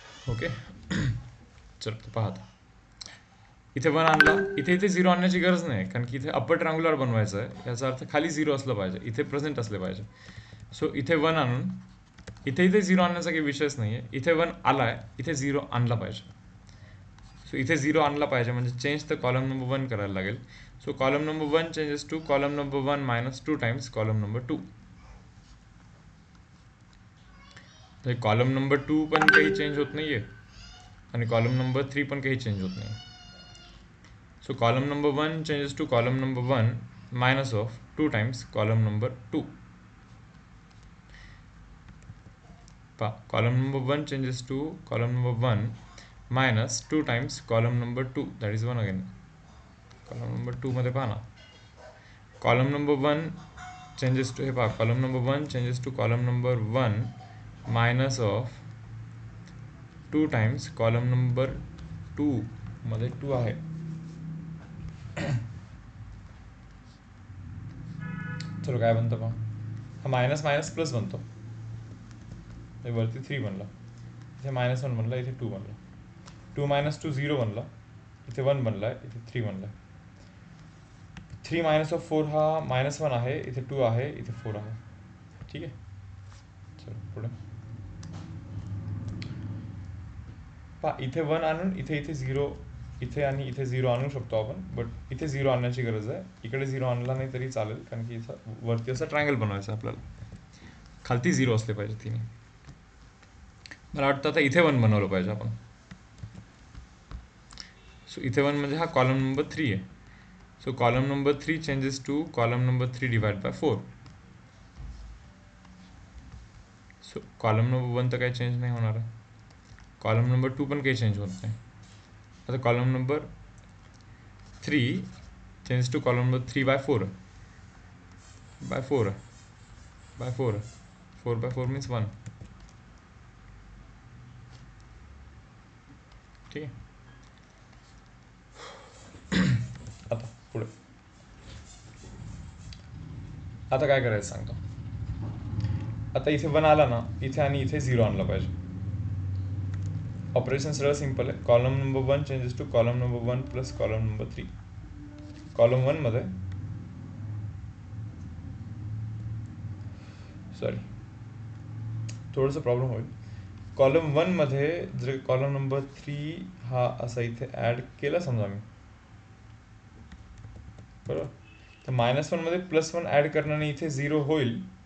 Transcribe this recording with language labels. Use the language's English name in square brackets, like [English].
[Marathi] Okay, चलो पाहता. इथे 1 आणला, इथे इथे 0 आणण्याची गरज नाही, कारण की इथे अप्पर ट्रायंग्युलर बनवायचं आहे, याचा अर्थ खाली 0 असलं पाहिजे, इथे प्रेझेंट असले पाहिजे. सो इथे 1 आणून इथे इथे 0 आणण्याचा काही विषयच नाही आहे. इथे 1 आला आहे, इथे 0 आणला पाहिजे. सो इथे 0 आणला पाहिजे म्हणजे [English] change the column number 1 [Marathi] करायला लागेल. [English] So column number 1 changes to column number 1 minus 2 times column number 2. [Marathi] Column number 2 पण काही चेंज होत नाही आहे आणि कॉलम नंबर 3 पण काही चेंज होत नाही. [English] So column number 1 changes to column number 1 minus of 2 times column number 2. Column number 1 changes to column number 1 minus 2 times column number 2, that is 1 again. Column number 2 [Marathi] मध्ये पहा ना, [English] column number 1 changes to, [Marathi] हे पहा, [English] column number 1 changes to column number 1 minus of 2 times column number 2 [Marathi] मध्ये 2 आहे. चलो काय बनतं पहा, हा मायनस मायनस प्लस बनतो, वरती 3 बनला, इथे -1 बनला, इथे 2 बनला, 2 - 2 0 बनला, इथे 1 बनला, इथे 3 बनला. 3 मायनस ऑफ 4 हा -1 आहे, इथे 2 आहे, इथे 4 आहे. ठीक आहे, चलो पुढे पहा, इथे 1 आणून इथे इथे 0, इथे आणि इथे 0 आणू शकतो आपण, बट इथे 0 आणण्याची गरज आहे. इकडे 0 आणला नाही तरी चालेल, कारण की इथं वरती असं ट्रायंगल बनवायचं आपल्याला, खालती 0 असले पाहिजे तिने. मला वाटतं आता इथे 1 बनवलं पाहिजे आपण. सो इथे 1 म्हणजे हा कॉलम नंबर 3 आहे. [English] So column number 3 changes to column number 3 divide by 4. [Marathi] So column number 1 तर काही चेंज नाही होणार आहे, कॉलम नंबर 2 पण काही चेंज होत नाही. [English] आता column number 3 change to column number 3 by 4 by 4 by 4 4 by 4 means 1. [Marathi] ठीक आहे, आता पुढे, आता काय करायचं सांगतो. आता इथे 1 आला ना, इथे आणि इथे 0 आणला पाहिजे. ऑपरेशन सरळ सिंपल आहे. [English] Column number 1 changes to column number 1 plus column number 3. [Marathi] Column 1 मध्ये, सॉरी थोडंसं प्रॉब्लेम होईल. कॉलम 1 मध्ये जर कॉलम नंबर 3 हा असा इथे ॲड केला समजा मी, बरोबर, तर -1 मध्ये +1 ॲड करण्याने इथे 0 होईल.